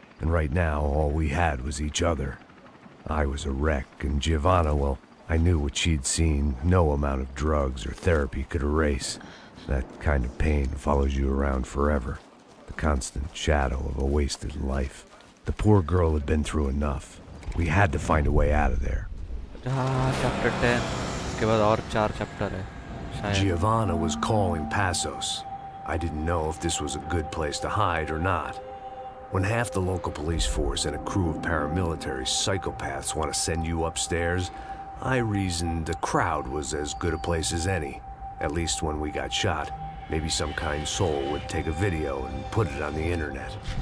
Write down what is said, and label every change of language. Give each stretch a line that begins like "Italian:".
English: And right now, all we had was each other. I was a wreck, and Giovanna, well, I knew what she'd seen no amount of drugs or therapy could erase. That kind of pain follows you around forever. The constant shadow of a wasted life. The poor girl had been through enough. We had to find a way out of there.
Hindi: Chapter 10 इसके बाद और 4 chapter है शायद।
English: Giovanna was calling Passos. I didn't know if this was a good place to hide or not. When half the local police force and a crew of paramilitary psychopaths want to send you upstairs, I reasoned the crowd was as good a place as any. At least when we got shot, maybe some kind soul would take a video and put it on the internet.